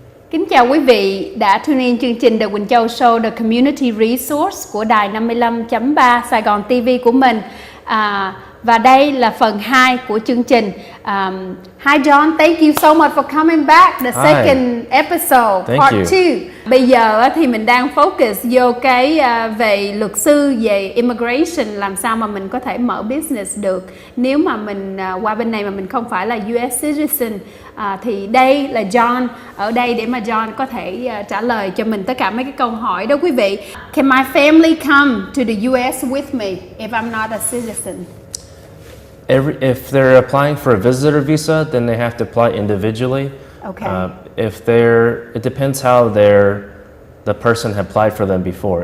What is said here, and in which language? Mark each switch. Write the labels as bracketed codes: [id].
[vi] Kính chào quý vị đã tune in chương trình The Quynh Chau Show, The Community Resource của đài 55.3 Sài Gòn TV của mình. Và đây là phần 2 của chương trình. [en] Hi John, thank you so much for coming back. The second episode, part 2. [vi] Bây giờ thì mình đang focus vô cái về luật sư, về immigration, làm sao mà mình có thể mở business được nếu mà mình qua bên này mà mình không phải là US citizen. Thì đây là John ở đây để mà John có thể trả lời cho mình tất cả mấy cái câu hỏi đó quý vị. [en] Can my family come to the US with me if I'm not a citizen? If they're applying for a visitor visa, then they have to apply individually. Okay. It depends how the person had applied for them before.